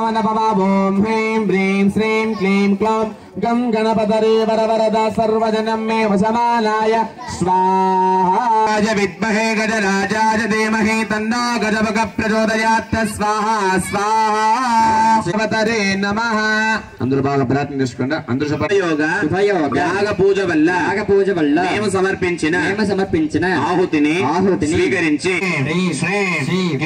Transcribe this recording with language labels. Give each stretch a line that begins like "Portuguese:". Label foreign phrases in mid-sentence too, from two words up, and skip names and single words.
Sanskrit: ओम ह्रीं ह्रीं श्रीं क्लीं क्लौं गं गणपतये वरवरद सर्वजनमेव समानाय स्वाहा विद्महे गजराजाय धीमहि तन्नो गजमुख प्रचोदयात् स्वाहा स्वाहा शिवतरे नमः अंदर
Telugu: బాగా ప్రార్థన చేసుకోండి అందరూ శుభయోగ యాగ పూజ వల్ల మేము సమర్పించిన ఆహుతిని స్వీకరించి శ్రీ